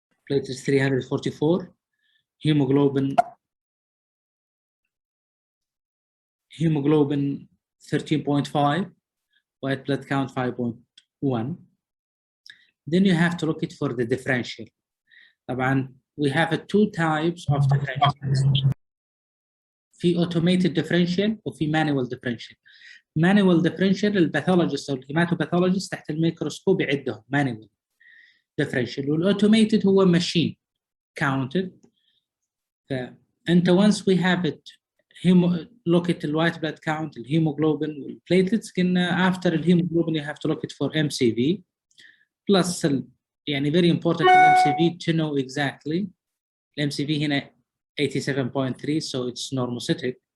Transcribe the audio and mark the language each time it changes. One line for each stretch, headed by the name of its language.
English: Platelets 344, hemoglobin 13.5, white blood count 5.1. Then you have to look at for the differential.
Arabic: طبعا
English: we have two types of differential. في automated differential وفي manual differential.
Arabic: manual differential الباثولوجيست او الهيماتوباثولوجيست تحت الميكروسكوب يعدهم manual differential، والautomated هو
English: machine counted.
Arabic: فانت
English: once we have it look at the white blood count, الهيموجلوبين والplatelets.
Arabic: قلنا
English: after الهيموجلوبين you have to look it for MCV plus
Arabic: يعني
English: very important MCV to know exactly. MCV
Arabic: هنا
English: 87.3 so it's normocytic.